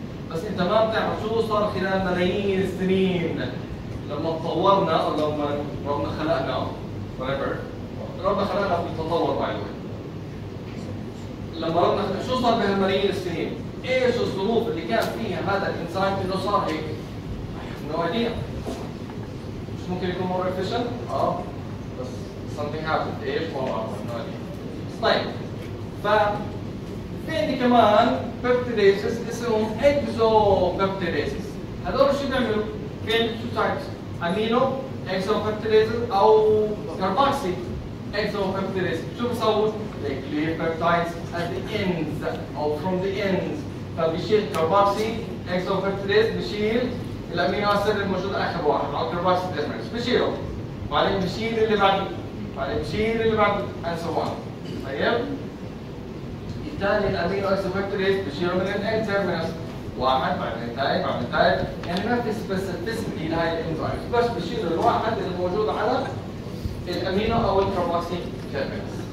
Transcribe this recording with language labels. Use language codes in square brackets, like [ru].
[ar] بس انت ما بتعرف شو صار خلال ملايين السنين لما تطورنا او لما ربنا خلقنا whatever. ربنا خلقنا بالتطور [en] By the way. [ar] لما ربنا شو صار بهالملايين السنين؟ ايش الظروف اللي كان فيها هذا الانزيم انه صار هيك؟ [en] I have no idea. [ar] مش ممكن يكون [en] more efficient؟ [ar] بس [en] something happened. [ar] ايش؟ ما بعرف. [en] no idea. [ar] طيب في عندي كمان peptidases اسمهم exopeptidases. هذول شو بيعملوا؟ في عندي [en] two types [ar] amino exopeptidases او carboxy exopeptidases. شو بيسووا؟ [en] they clear peptides at the ends or from the ends. [ar] فبيشيل كاربوكسي اكسوبeptidase بيشيل الامينو اسيد الموجود اخر واحد او كاربوكسي ديسمرز بيشيله، بعدين بيشيل اللي بعده، بعدين بيشيل اللي بعده [en] and so on. [ar] طيب الثاني الامينو اكسوبeptidase بيشيله من الان تيرمينس واحد بعدين الثاني بعدين الثالث، يعني ما في سبيسيفيستي لهي الانزيمز بس بيشيل الواحد اللي موجود على الامينو او الكاربوكسي تيرمينس.